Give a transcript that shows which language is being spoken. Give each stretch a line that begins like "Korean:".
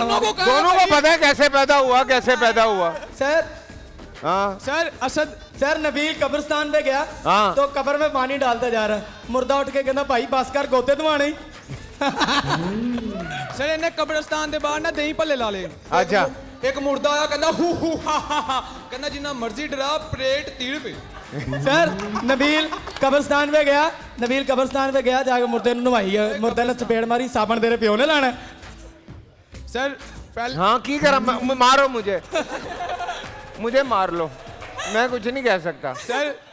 Hindi: दोनों को पता है कैसे पैदा हुआ? सर हाँ सर असद सर नबील कब्रिस्तान पे गया, हाँ। तो कब्र में पानी डालता जा रहा है, मुर्दा उठ के कहना भाई बस कर गोते दवाने।
Punjabi: सर ਇਹਨੇ ਕਬਰਸਤਾਨ ਦੇ ਬਾਹਰ ਨਾ ਦਹੀਂ ਭੱਲੇ ਲਾ ਲਏ।
Hindi: अच्छा
Punjabi: ਇੱਕ ਮੁਰਦਾ ਆਇਆ ਕਹਿੰਦਾ ਹੂ ਹੂ ਹਾ ਹਾ ਹਾ, ਕਹਿੰਦਾ ਜਿੰਨਾ ਮਰਜ਼ੀ ਡਰਾ ਪਲੇਟ ਤੀੜ ਪੇ।
Hindi: सर नबील कब्रिस्तान पे गया, जाके मुर्दे नवाई, मुर्दे ने चपेड़ मारी,
Punjabi: साबन तेरे प्यो ने लाना।
Hindi: सर पहले हाँ की करा मारो मुझे मार लो, मैं कुछ नहीं कह सकता। सर